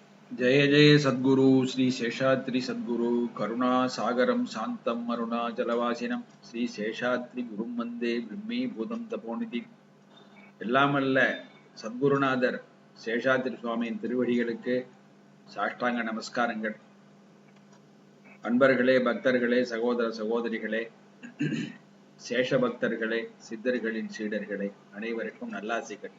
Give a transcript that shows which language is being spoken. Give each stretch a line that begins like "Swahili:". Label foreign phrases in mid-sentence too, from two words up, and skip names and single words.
Sanskrit: जय जय सद्गुरु श्री शेषाद्रि सद्गुरु करुणा सागरम शांतम अरुणाचलवासिनम श्री शेषाद्रि गुरुम वंदे ब्रह्मी भूतम तपोनिधि
Tamil: எல்லாமல்ல சத்குருநாதர் சேஷாத்ரி சுவாமியின் திருவடிகளுக்கு சாஷ்டாங்க நமஸ்காரங்கள். அன்பர்களே, பக்தர்களே, சகோதர சகோதரிகளே, சேஷ பக்தர்களே, சித்தர்களின் சீடர்களே, அனைவருக்கும் நல்லாசிகள்.